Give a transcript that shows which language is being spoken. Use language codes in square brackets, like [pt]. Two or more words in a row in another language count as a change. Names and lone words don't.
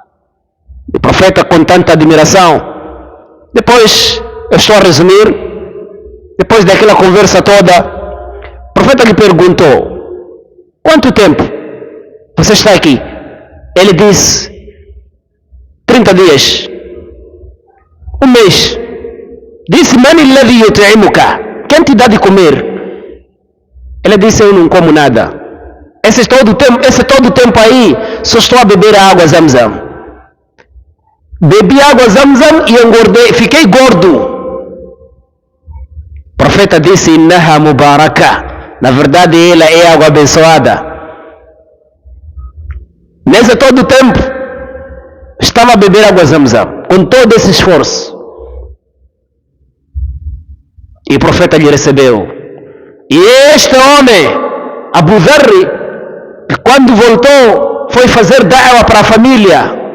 [pt] O profeta, com tanta admiração, depois, eu estou a resumir, depois daquela conversa toda, o profeta lhe perguntou: quanto tempo você está aqui? Ele disse: 30 dias, um mês. Disse: [ar] من الذي يطعمك? [pt] Quem te dá de comer? Ele disse: eu não como nada. Esse todo o tempo aí, só estou a beber a água Zamzam. Bebi água Zamzam e engordei, fiquei gordo. O profeta disse: [ar] إنها مباركة. [pt] Na verdade, ela é água abençoada. Nesse todo o tempo, estava a beber água Zamzam, com todo esse esforço. E o profeta lhe recebeu. E este homem, Abu Dharr, quando voltou, foi fazer da'wa para a família.